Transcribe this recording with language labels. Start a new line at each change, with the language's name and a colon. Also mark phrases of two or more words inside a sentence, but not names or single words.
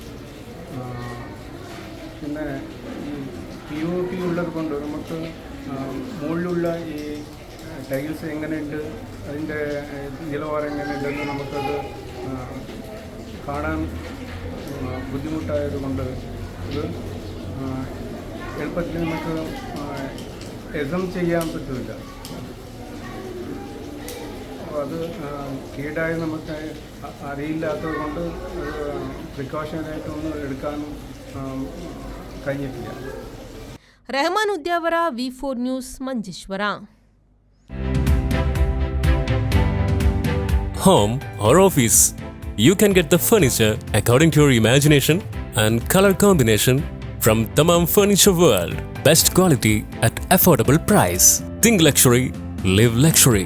Malayalam: പിന്നെ ഈ POP ഉള്ളത് കൊണ്ട് നമുക്ക് മുകളിലുള്ള ഈ ടൈൽസ് എങ്ങനെയുണ്ട്, അതിൻ്റെ നിലവാരം എങ്ങനെയുണ്ടെന്ന് നമുക്കത് കാണാൻ ബുദ്ധിമുട്ടായതുകൊണ്ട് ഇത് എളുപ്പത്തിൽ നമുക്ക് എസം ചെയ്യാൻ പറ്റില്ല. അപ്പോൾ അത് കീടായി നമുക്ക് അറിയില്ലാത്തത് കൊണ്ട് അത് പ്രിക്കോഷനായിട്ടൊന്നും എടുക്കാൻ കഴിഞ്ഞിട്ടില്ല.
Kannada: ರೆಹಮಾನ್ ಉದ್ಯಾವರ V4 ನ್ಯೂಸ್ ಮಂಜೇಶ್ವರ.
English: Home or office, you can get the furniture according to your imagination and color combination from Tamam Furniture World. Best quality at affordable price. Think luxury, live luxury.